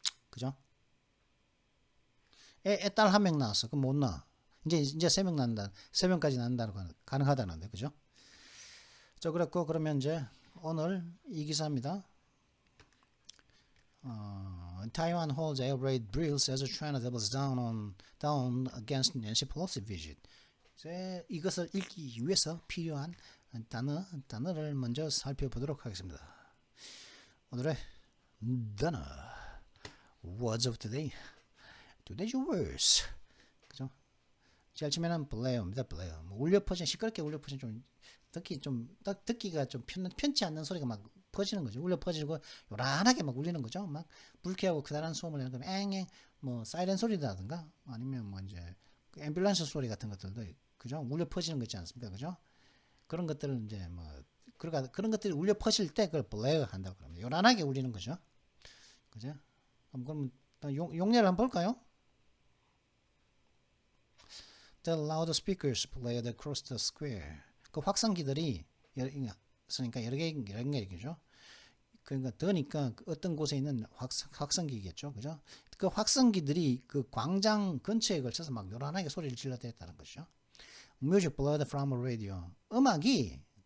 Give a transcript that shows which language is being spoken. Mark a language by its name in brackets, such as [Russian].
[Korean] 그죠? 딸 1명 낳았어. 그럼 못 낳아. 이제 3명 낳는다. 3명까지 낳는다는 건 가능하다는데. 그죠? 그랬고, 그러면 이제 오늘 이 기사입니다. [English] Taiwan holds air raid drills as China doubles down against Nancy Pelosi visit. [Korean] 이것을 읽기 위해서 필요한 단어를 먼저 살펴보도록 하겠습니다. 오늘의 단어 [English] words of today. Today's words. 그죠? [Korean] 제일 처음에는 blare입니다. [English] blare. [Korean] 시끄럽게 울려 퍼진 듣기가 좀 편치 않는 소리가 막 퍼지는 거죠. 울려 퍼지고 요란하게 막 울리는 거죠. 막 불쾌하고 그다란 소음을 내는 거면 앵앵 사이렌 소리라든가 아니면 이제 앰뷸런스 소리 같은 것들도 그죠? 울려 퍼지는 거 있지 않습니까? 그죠? 그런 것들을 이제 그런 것들이 울려 퍼질 때 그걸 blare 한다고 그럽니다. 요란하게 울리는 거죠. 그죠? 그럼 용례를 한번 볼까요? [English] The loudspeakers played across the square. [Korean] 그 확성기들이 있으니까 여러 개죠. 그러니까 더니까 어떤 곳에 있는 확성기겠죠. 그죠? 그 확성기들이 그 광장 근처에 걸쳐서 막 요란하게 소리를 질러댔다는 것이죠. [English] Music played from a radio. [Korean] 음악이